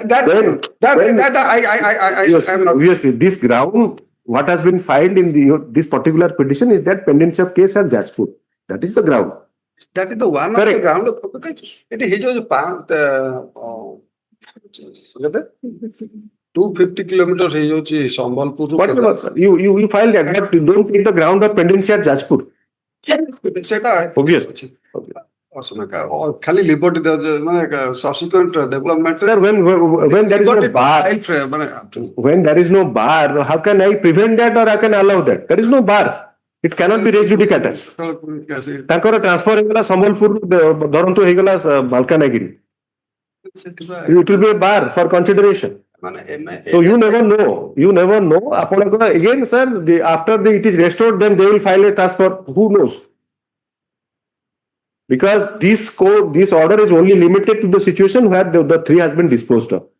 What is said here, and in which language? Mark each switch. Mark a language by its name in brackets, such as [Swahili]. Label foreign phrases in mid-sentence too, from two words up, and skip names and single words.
[English] obviously, this ground, what has been filed in this particular petition is that pendency of case at Jashpur. That is the ground. That is the one of the ground. Because it is 250 kilometers [Odia] ହେଇଯାଉଛି ସମ୍ବଲପୁର [English] Whatever, you file that, but you don't take the ground of pendency at Jashpur. [Odia] ସେଟା [English] Obviously. [Odia] ଖାଲି liberty ମାନେ [English] subsequent development. Sir, when there is no bar, when there is no bar, how can I prevent that or I can allow that? There is no bar. It cannot be res judicata. [Odia] ତାଙ୍କର transfer ହେଇଗଲା ସମ୍ବଲପୁର ଧରନ୍ତୁ ହେଇଗଲା ମାଲକାନଗିରି. [English] It will be a bar for consideration. So you never know. Again, sir, after it is restored, then they will file a transfer. Who knows? Because this order is only limited to the situation where the three has been disposed of.